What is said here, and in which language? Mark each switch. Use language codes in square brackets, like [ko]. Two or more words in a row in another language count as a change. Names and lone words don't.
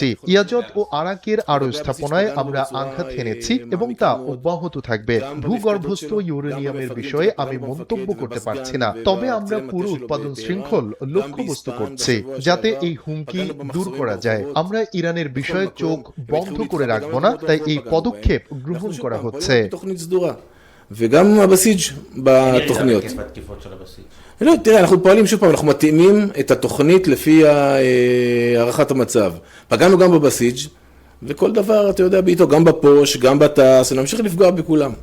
[bn] ইয়াজত ও আরাকের আরো স্থাপনায় আমরা আঘাত হেনেছি এবং তা অব্যাহত থাকবে। ভূগর্ভস্থ ইউরেনিয়ামের বিষয়ে আমি মন্তব্য করতে পারছি না, তবে আমরা পুরো উৎপাদন শৃঙ্খল লক্ষ্যবস্তু করছে যাতে এই হুমকি দূর করা যায়। আমরা ইরানের বিষয়ে চোখ বন্ধ করে রাখব না, তাই এই পদক্ষেপ গ্রহণ করা হচ্ছে। [he] וגם הבסיג' בתוכניות. לא, תראה, אנחנו פועלים שוב פעם, אנחנו מתאימים את התוכנית לפי הערכת המצב. פגענו גם בבסיג' וכל דבר, אתה יודע, בעיתו, גם בפוש, גם בטס, נמשיך לפגוע בכולם.